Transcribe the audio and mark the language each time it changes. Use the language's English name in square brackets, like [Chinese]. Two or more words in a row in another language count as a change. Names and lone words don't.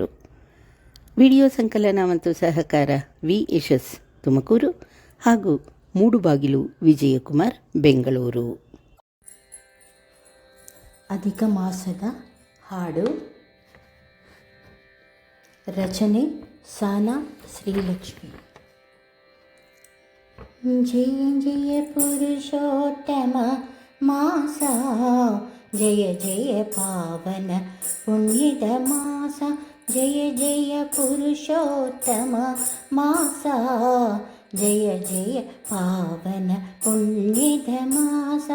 [Kannada] ವಿಡಿಯೋ ಸಂಕಲನ ಮತ್ತು ಸಹಕಾರ ವಿ ಯಶಸ್, ತುಮಕೂರು, ಹಾಗೂ ಮೂಡುಬಾಗಿಲು ವಿಜಯಕುಮಾರ್, ಬೆಂಗಳೂರು. ಅಧಿಕ ಮಾಸದ ಹಾಡು. ರಚನೆ ಸಾನಾ ಶ್ರೀಲಕ್ಷ್ಮಿ. ಜಯ ಜಯ ಪುರುಷೋತ್ತಮ ಮಾಸ, ಜಯ ಜಯ ಪಾವನ ಪುಣ್ಯದ ಮಾಸ. ಜಯ ಜಯ ಪುರುಷೋತ್ತಮ ಮಾಸ, ಜಯ ಜಯ ಪಾವನ ಪುಣ್ಯದ ಮಾಸ.